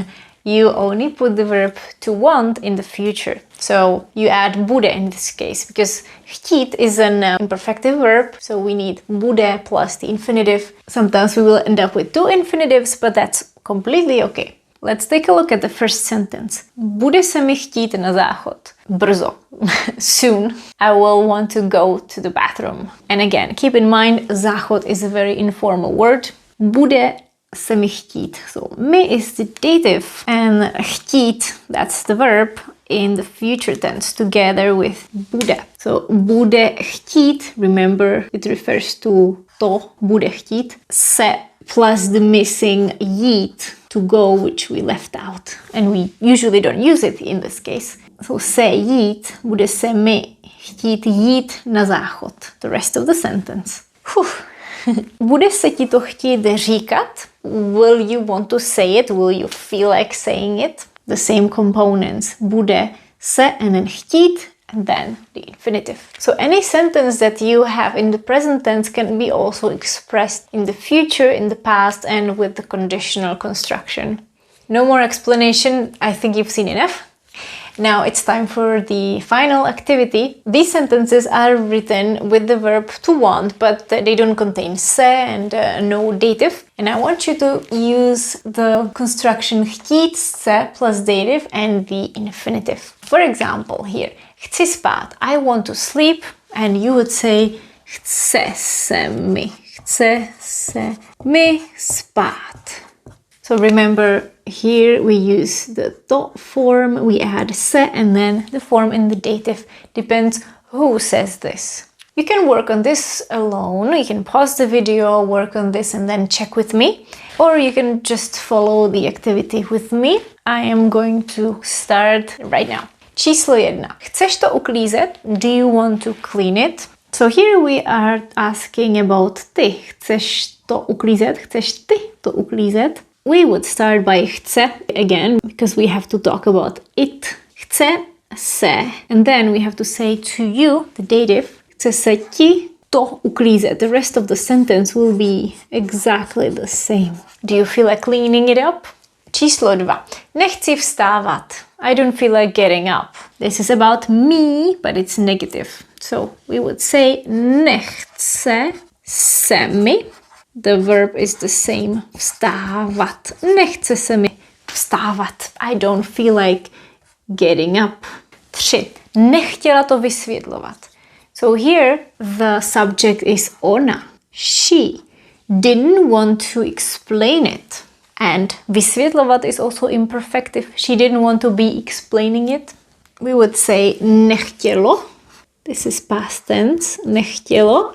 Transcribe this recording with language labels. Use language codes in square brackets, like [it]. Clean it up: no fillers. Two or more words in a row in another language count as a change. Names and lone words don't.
[en] You only put the verb to want in the future. So you add bude in this case, because chtít is an imperfective verb, so we need bude plus the infinitive. Sometimes we will end up with 2 infinitives, but that's completely okay. Let's take a look at the first sentence. [cs] Bude se mi chtít na záchod. Brzo. [en] Soon. I will want to go to the bathroom. And again, keep in mind, záchod is a very informal word. [cs] Bude se mi chtít. [en] So mi is the dative and chtít, that's the verb in the future tense together with bude. [cs] So bude chtít, [en] remember it refers to to, [cs] bude chtít. [en] Se plus the missing jít, to go, which we left out. And we usually don't use it in this case. [cs] So se jít, bude se mi chtít jít na záchod. [en] The rest of the sentence. [cs] Bude se ti to chtít říkat? [en] Will you want to say it? Will you feel like saying it? The same components. [cs] Bude se [en] and then chtít and then the infinitive. So any sentence that you have in the present tense can be also expressed in the future, in the past, and with the conditional construction. No more explanation, I think you've seen enough. Now it's time for the final activity. These sentences are written with the verb to want, but they don't contain se and no dative. And I want you to use the construction [cs] chtít chce [en] plus dative and the infinitive. For example, here, [cs] chci spát, [en] I want to sleep, and you would say [cs] chce se mi spát. [en] So remember, here we use the to form, we add se, and then the form in the dative. Depends who says this. You can work on this alone, you can pause the video, work on this and then check with me. Or you can just follow the activity with me. I am going to start right now. [cs] Číslo 1. Chceš to uklízet? [en] Do you want to clean it? So here we are asking about ty. [cs] Chceš to uklízet? Chceš ty to uklízet? [en] We would start by chce again, because we have to talk about it. [cs] Chce se, [en] and then we have to say to you, the dative, [cs] chce se ti to uklízet. [en] The rest of the sentence will be exactly the same. Do you feel like cleaning it up? [cs] Číslo 2. Nechci vstávat. [en] I don't feel like getting up. This is about me, but it's negative. So we would say [cs] nechce se mi. [en] The verb is the same. [cs] Vstávat. Nechce se mi vstávat. [en] I don't feel like getting up. 3. [cs] Nechtěla to vysvětlovat. [en] So here the subject is ona. She didn't want to explain it. And vysvětlovat is also imperfective. She didn't want to be explaining it. We would say nechtělo. This is past tense. Nechtělo.